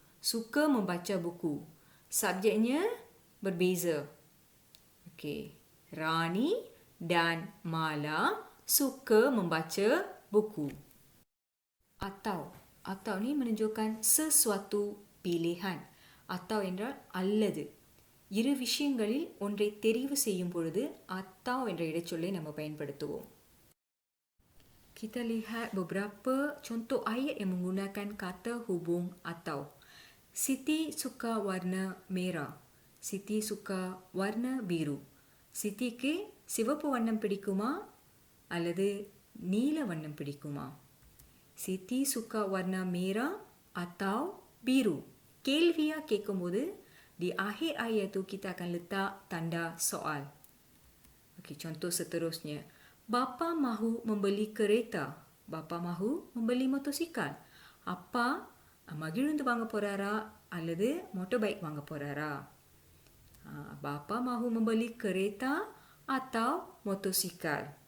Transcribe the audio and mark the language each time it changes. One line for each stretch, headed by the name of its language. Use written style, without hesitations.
Malay: Suka membaca buku. Subjeknya berbeza. Okey. Rani dan Mala suka membaca buku. Atau ni menunjukkan sesuatu pilihan.
Tamil: Atau என்றால் அல்லது. இரு விஷயங்களில் ஒன்றை தெரிவு செய்யும் பொழுது atau என்ற இடைச்சொல்லை நம்ம பயன்படுத்துவோம்.
Malay: Kita lihat beberapa contoh ayat yang menggunakan kata hubung atau. Siti suka warna merah. Siti suka warna biru.
Tamil: Sitiக்கு சிவப்பு வண்ணம் பிடிக்குமா அல்லது நீல வண்ணம் பிடிக்குமா?
Malay: Siti suka warna merah atau biru.
Tamil: கேள்வியா கேட்கும்போது
Malay: di akhir ayat tu kita akan letak tanda soal. Okey, contoh seterusnya. Bapa mahu membeli kereta. Bapa mahu membeli motosikal.
Tamil: அப்பா மகிழுந்து வாங்க போறாரா அல்லது மோட்டார் பைக் வாங்க போறாரா?
Malay: Bapa mahu membeli kereta atau motosikal.